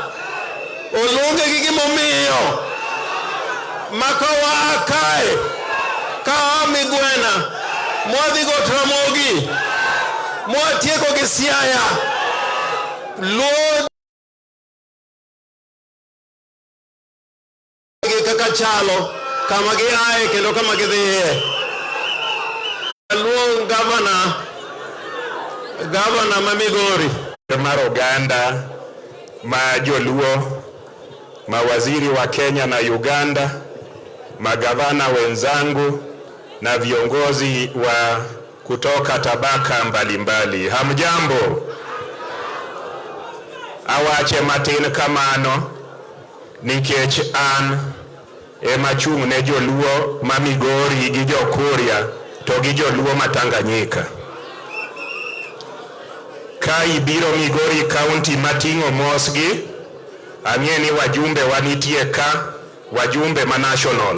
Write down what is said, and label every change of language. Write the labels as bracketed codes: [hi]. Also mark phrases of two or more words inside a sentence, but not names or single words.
[luo] Oluonge gi gimomiyo makawa kae ka migwena mwadhi go Ramogi mwatieko gi Siaya Luo kaka chalo kama gi ae kendo kama gidhiye. Luo gavana ma Migori mar Oganda, ma Joluo, [sw] mawaziri wa Kenya na Uganda, magavana wenzangu na viongozi wa kutoka tabaka mbalimbali. Hamjambo. [luo] Awache matin kamano nikech an ema chung' ne Joluo ma Migori gi Jokuria to gi Joluo ma Tanganyika. Ka ibiro Migori County mating'o mosgi, ang'e ni wajumbe wanitie ka, wajumbe ma national.